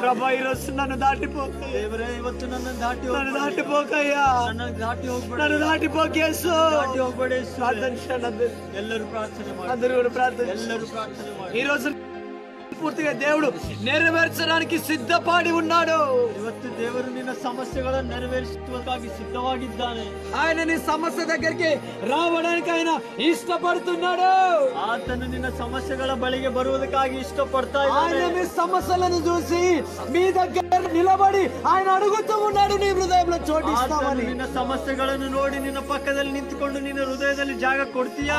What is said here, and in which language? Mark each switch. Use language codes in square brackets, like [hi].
[te] ప్రభా ఈ రోజు నన్ను దాటిపోక, [kn] ದೇವರೇ ಇವತ್ತು ನನ್ನನ್ನು ದಾಟಿ [te] నన్ను [kn] ಹೋಗ್ಬೇಡ. [te] దాటిపోకయ్యా, [kn] ನನ್ನನ್ನು ದಾಟಿ ಹೋಗ್ಬೇಡ. [te] నన్ను దాటిపోకేసు. [kn] ದಾಟಿ ಹೋಗ್ಬೇಡ ಯೇಸುವೇ. [te] ప్రార్థన చేయండి అందరూ. [kn] ಎಲ್ಲರೂ ಪ್ರಾರ್ಥನೆ ಮಾಡಿ. [te] అందరూ కూడా ప్రార్థన చేయండి. [kn] ಎಲ್ಲರೂ ಪ್ರಾರ್ಥನೆ ಮಾಡಿ. [te] ఈ రోజు పూర్తిగా దేవుడు నెరవేర్చడానికి సిద్ధపడి ఉన్నాడు. [kn] ಇವತ್ತು ದೇವರು ನಿನ್ನ ಸಮಸ್ಯೆಗಳನ್ನು ನೆರವೇರಿಸುವುದಕ್ಕಾಗಿ ಸಿದ್ಧವಾಗಿದ್ದಾನೆ. [te] ఆయన నీ సమస్య దగ్గరికి రావడానికి ఆయన ఇష్టపడుతున్నాడు. [kn] ಆತನು ನಿನ್ನ ಸಮಸ್ಯೆಗಳ ಬಳಿಗೆ ಬರುವುದಕ್ಕಾಗಿ ಇಷ್ಟಪಡ್ತಾ [te] ఆయన [kn] ಇದ್ದಾನೆ. [te] మీ సమస్యలను చూసి మీ దగ్గర నిలబడి ఆయన అడుగుతూ ఉన్నాడు, నీ హృదయంలో [kn] ಆತನು [te] చోటిస్తామని. [kn] ನಿನ್ನ ಸಮಸ್ಯೆಗಳನ್ನು ನೋಡಿ ನಿನ್ನ ಪಕ್ಕದಲ್ಲಿ ನಿಂತುಕೊಂಡು ನಿನ್ನ ಹೃದಯದಲ್ಲಿ ಜಾಗ ಕೊಡ್ತೀಯಾ?